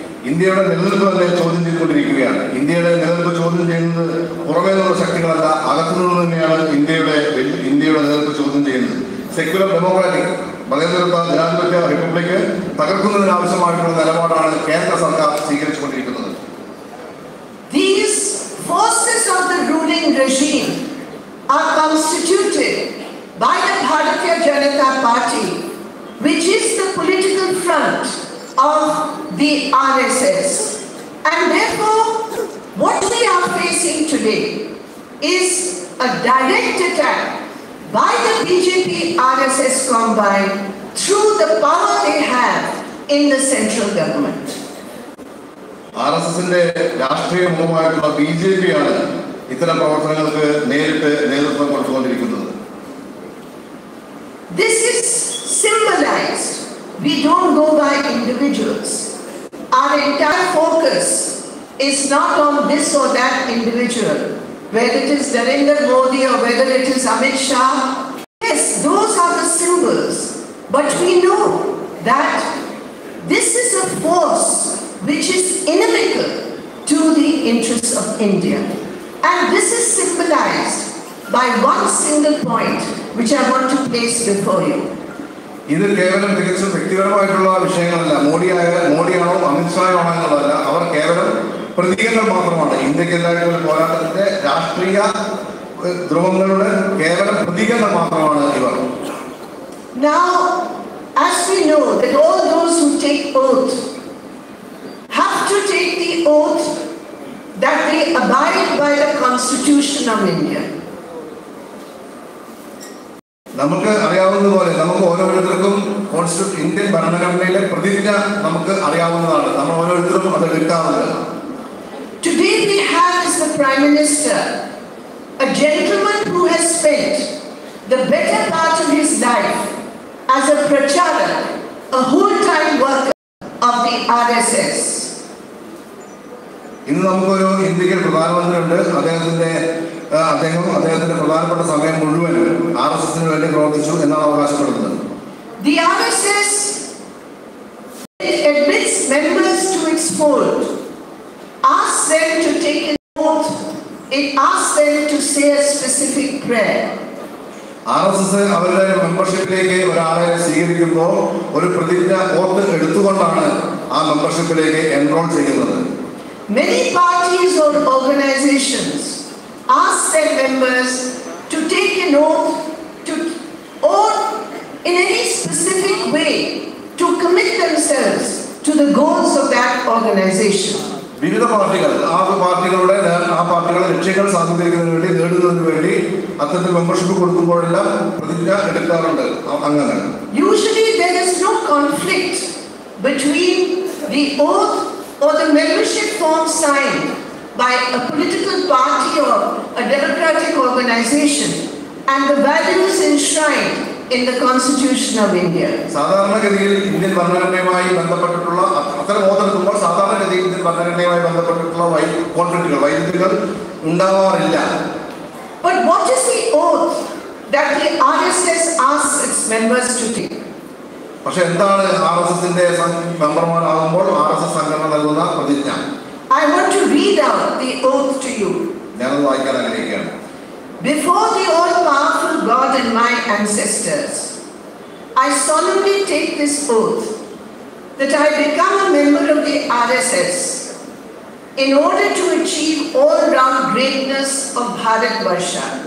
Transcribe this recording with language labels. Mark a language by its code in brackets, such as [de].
[ml] ഇന്ത്യയുടെ നിലനിൽപ്പ് തന്നെ ചോദ്യം ചെയ്തുകൊണ്ടിരിക്കുകയാണ്. ഇന്ത്യയുടെ നിലനിൽപ്പ് ചോദ്യം ചെയ്യുന്നത് പുറമേ നിന്നുള്ള ശക്തികളല്ല, അകത്തുനിന്ന് തന്നെയാണ് ഇന്ത്യയുടെ നിലനിൽപ്പ് ചോദ്യം ചെയ്യുന്നത്. സെക്യുലർ ഡെമോക്രാറ്റിക് മതേതരത്വ ജനാധിപത്യ റിപ്പബ്ലിക് തകർക്കുന്നതിനാവശ്യമായിട്ടുള്ള നിലപാടാണ് കേന്ദ്ര സർക്കാർ സ്വീകരിച്ചുകൊണ്ടിരിക്കുന്നത്. [en] These forces of the ruling regime are constituted by the Bharatiya Janata Party, which is the political front of the RSS. And therefore, what we are facing today is a direct attack by the BJP RSS combine through the power they have in the central government. [ml] RSSന്റെ രാഷ്ട്രീയ മുഖമായിട്ടുള്ള BJP ആണ് ഇത്തരം പ്രവർത്തനങ്ങൾക്ക് നേരിട്ട് നേതൃത്വം കൊടുത്തുകൊണ്ടിരിക്കുന്നത്. [en] This is symbolized. We don't go by individuals. Our entire focus is not on this or that individual, whether it is Narendra Modi or whether it is Amit Shah. Yes, those are the symbols. But we know that this is a force which is inimical to the interests of India. And this is symbolized by one single point which I want to place before you. [ml] ഇത് കേവലം തികച്ചും വ്യക്തിപരമായിട്ടുള്ള വിഷയങ്ങളല്ല. മോഡിയാണോ അമിത്ഷായോ ആണോ എന്നുള്ളതല്ല. അവർ കേവലം പ്രതീകങ്ങൾ മാത്രമാണ്. ഇന്ത്യക്കെതിരായിട്ടുള്ള പോരാട്ടത്തിന്റെ രാഷ്ട്രീയ ധ്രുവങ്ങളുടെ കേവലം പ്രതീകങ്ങൾ മാത്രമാണ് ഇവർ. [en] Now, as we know that all those who take oath have to take the oath that they abide by the Constitution of India. [ml] നമുക്ക് അറിയാവുന്നതുപോലെ നമുക്ക് ഓരോരുത്തർക്കും ഇന്ത്യൻ ഭരണഘടനയിലെ പ്രതിജ്ഞ നമുക്ക് അറിയാവുന്നതാണ്. നമ്മൾ ഓരോരുത്തരും അത് എടുക്കാറുണ്ട്. [en] Today we have as the Prime Minister a gentleman who has spent the better part of his life as a pracharak, a whole-time worker of the RSS. [ml] ഇന്ന് നമുക്കൊരു ഇന്ത്യയിൽ പ്രധാനമന്ത്രിയുണ്ട്. അദ്ദേഹത്തിന്റെ പ്രധാനപ്പെട്ട സമയം മുഴുവൻ RSSന് വേണ്ടി പ്രവർത്തിച്ചു എന്നാണ് അവകാശപ്പെടുന്നത്. [en] The RSS admits members to its fold, asks them to take an oath, it asks them to say a specific prayer. [ml] RSS അവരുടെ മെമ്പർഷിപ്പിലേക്ക് ഒരാളെ സ്വീകരിക്കുമ്പോൾ ഒരു പ്രതിജ്ഞ ഓത്ത് എടുത്തുകൊണ്ടാണ് ആ മെമ്പർഷിപ്പിലേക്ക് എൻറോൾ ചെയ്യുന്നത്. [en] Many parties or organizations ask their members to take an oath or in any specific way to commit themselves to the goals of that organization. [ml] വിവിധ പാർട്ടികൾ ആ പാർട്ടികളുടെ ലക്ഷ്യങ്ങൾ സാധൂകരിക്കുന്നതിന് വേണ്ടി നേടുന്നതിന് വേണ്ടി അത്തരത്തിൽ മെമ്പർഷിപ്പ് കൊടുക്കുമ്പോഴെല്ലാം പ്രതിജ്ഞ എടുക്കാറുണ്ട് അംഗങ്ങൾ. [en] Usually there is no conflict between the oath or the membership form signed by a political party or a democratic organization and the values enshrined in the Constitution of India. [ml] സാധാരണഗതിയിൽ Indian ഭരണഘടനയുമായി ബന്ധപ്പെട്ടിട്ടുള്ള അത്തരം ഓത്തെടുക്കുമ്പോൾ സാധാരണഗതിയിൽ Indian ഭരണഘടനയുമായി ബന്ധപ്പെട്ടിട്ടുള്ള വൈരുദ്ധ്യങ്ങൾ ഉണ്ടാവാറില്ല. [en] But what is the oath that the RSS asks its members to take? [ml] പക്ഷെ എന്താണ് RSSന്റെ മെമ്പർമാരാകുമ്പോൾ RSS സംഘടന നൽകുന്ന പ്രതിജ്ഞ? [en] I want to read out the oath to you. [ml] ഞാനത് വായിക്കാൻ ആഗ്രഹിക്കുകയാണ്. [en] Before the all-powerful God and my ancestors, I solemnly take this oath that I become a member of the RSS in order to achieve all-round greatness of Bharatvarsha.